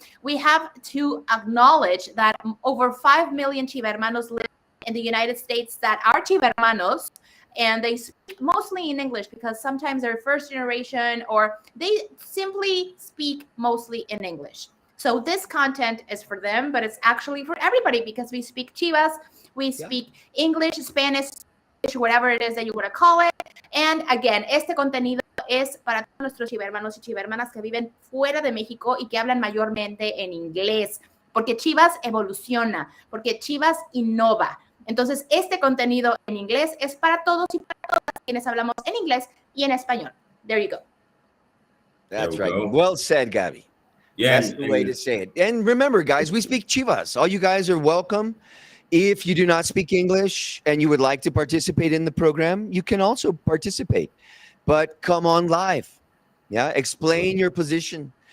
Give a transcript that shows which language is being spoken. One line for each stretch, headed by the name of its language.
English: We have to acknowledge that over 5 million Chiva hermanos live in the United States that are Chiva hermanos, and they speak mostly in English because sometimes they're first generation or they simply speak mostly in English. So this content is for them, but it's actually for everybody because we speak Chivas, we speak English, Spanish, whatever it is that you want to call it. And again,
Spanish: este contenido es para todos nuestros chivermanos y chivermanas que viven fuera de México y que hablan mayormente en inglés, porque Chivas evoluciona, porque Chivas innova. Entonces, este contenido en inglés es para todos y para todas quienes hablamos en inglés y en español.
English: There you go. That's right. Well said, Gabby. Yeah, that's the way to say it. And remember, guys, we speak Chivas. All you guys are welcome. If you do not speak English and you would like to participate in the program, you can also participate. But come on live. Yeah, explain your position.